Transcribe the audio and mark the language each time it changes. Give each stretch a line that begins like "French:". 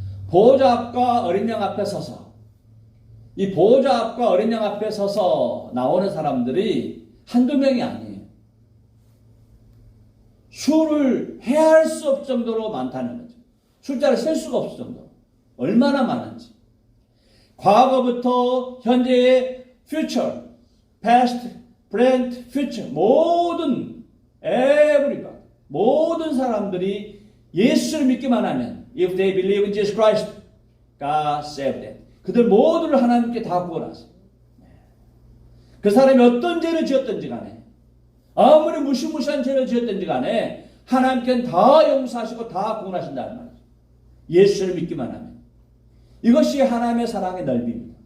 Korean: 보호자 앞과 어린 양 앞에 서서. 이 보호자 앞과 어린 양 앞에 서서 나오는 사람들이 한두 명이 아니에요. 수를 헤아릴 수 없을 정도로 많다는 거죠. 숫자를 셀 수가 없을 정도로. 얼마나 많은지. 과거부터 현재의
English: future, past, present, future 모든 everybody,
Korean: 모든 사람들이 예수를 믿기만 하면
English: if they believe in Jesus Christ, God saved them.
Korean: 그들 모두를 하나님께 다 구원하세요. 그 사람이 어떤 죄를 지었든지 간에 아무리 무시무시한 죄를 지었든지 간에 하나님께는 다 용서하시고 다 구원하신다는 말이죠. 예수를 믿기만 하면. 이것이 하나님의 사랑의 넓이입니다.